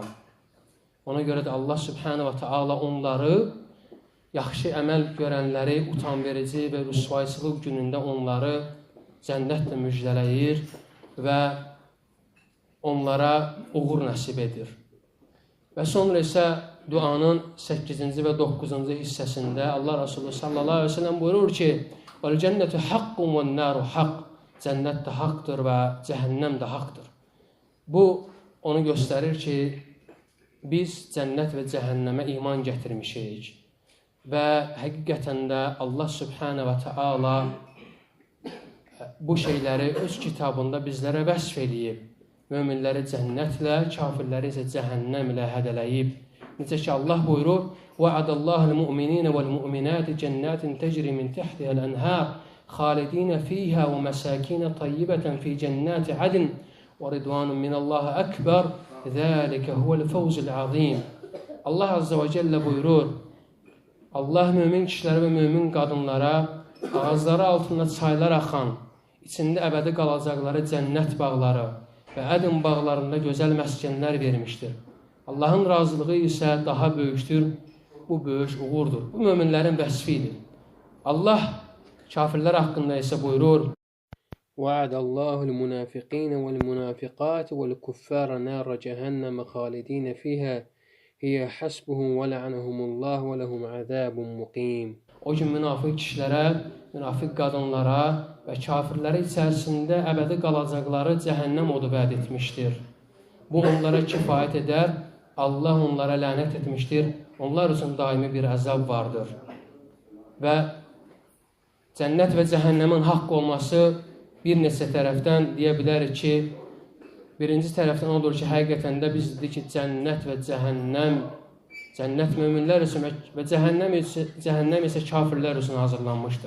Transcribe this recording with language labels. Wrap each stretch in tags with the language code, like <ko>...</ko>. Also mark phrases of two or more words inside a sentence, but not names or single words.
<az>Ona görə də Allah</az> <ar>سبحانه وتعالى</ar> <az>onları, yaxşı əməl görənləri utanverici və rüsvayçılıq günündə onları cənnətlə müjdələyir və onlara uğur nəsib edir. Və sonra isə duanın 8-ci və 9-cu hissəsində Allah Resulü</az> <ar>صلى الله عليه وسلم</ar> <az>buyurur ki,</az> <ar>وَالْجَنَّةُ حَقٌّ وَالنَّارُ حَقٌّ.</ar> <az>Cənnət də haqdır və cəhənnəm də haqdır. Bu, onu göstərir ki, biz cənnət və cəhənnəmə iman gətirmişik və həqiqətən də Allah</az> <ar>سبحانه وتعالى</ar> <az>bu şeyləri öz kitabında bizlərə vəsf eləyib. Möminləri cənnətlə, kafirləri isə cəhənnəmlə hədələyib. Necə ki, Allah buyurur,</az> <ar>وَعَدَ اللّٰهِ الْمُؤْمِنِينَ وَالْمُؤْمِنَاتِ جَنَّاتٍ تَجْرِي مِنْ تَحْتِهَا الْأَنْهَارِ خَالِدِينَ فِيهَا وَمَسَاكِينَ طَيِّبَةً فِي جَنَّاتِ عَدْنٍ وَرِضْوَانٌ مِنَ اللّٰهِ أَكْبَرُ ذَٰلِكَ هُوَ الْفَوْزُ الْعَظِيمُ.</ar> <az>Allah</az> <ar>عز وجل</ar> <az>buyurur, Allah mümin kişilərə və mümin qadınlara ağızları altında çaylar axan, içində əbədi qalacaqları cənnət bağları və ədin bağlarında gözəl məskənlər vermişdir. Allahın razılığı isə daha böyükdür, bu böyük uğurdur. Bu möminlərin vəsfidir. Allah kafirlər haqqında isə buyurur,</az> <ar>وَعَدَ اللّٰهُ الْمُنَافِقِينَ وَالْمُنَافِقَاتِ وَالْكُفَّارَ نَارَ جَهَنَّمَ خَالِدِينَ فِيهَا هِيَ حَسْبُهُمْ وَلَعَنَهُمُ اللّٰهُ وَلَهُمْ عَذَابٌ مُقِيمٌ.</ar> <az>O gün münafiq kişilərə, münafiq qadınlara və kafirlərə içərisində əbədi qalacaqları cəhənnəm odu vəd etmişdir. Bu onlara kifayət edər, Allah onlara lənət etmişdir, onlar üçün daimi bir əzab vardır. Və cənnət və cəhənnəmin haqq olması bir neçə tərəfdən deyə bilərik ki, birinci tərəfdən odur ki, həqiqətən də biz dedik ki, cənnət və cəhənnəm, cənnət möminlər üçün və cəhənnəm isə kafirlər üçün hazırlanmışdır.</az>